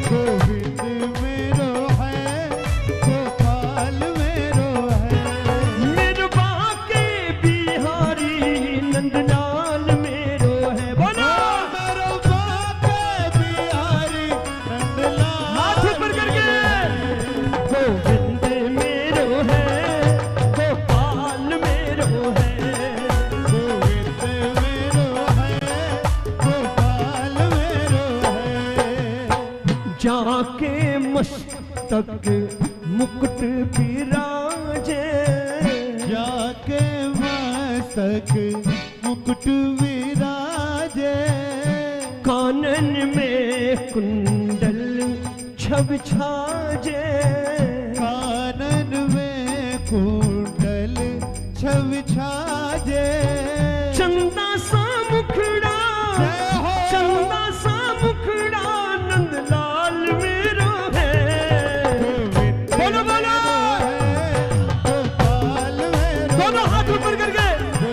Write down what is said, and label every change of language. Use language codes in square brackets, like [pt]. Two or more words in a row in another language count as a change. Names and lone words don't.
[bra] गोविंद मेरो है, गोपाल मेरो है, मेरे बाके बिहारी नंदलाल मेरो है। [hi] बोलो [bra] मेरो बाके बिहारी नंदलाल, [hi] हाथ ऊपर करके। [bra] गोविंद मेरो है, गोपाल मेरो है, गोविंद मेरो है, गोपाल मेरो है। जाके मस्तक मुकुट विराजे, जाके मस्तक मुकुट विराजे, कानन में कुंडल छब छाजे, कानन में कुंडल छव छाजे, चंदा सा मुखड़ा, [hi] जय हो। [bra] चंदा सा मुखड़ा नंदलाल मेरो है। गोविंद [hi] बोलो बोलो, [bra] है, गोपाल मेरो [hi] दोनों हाथ ऊपर करके।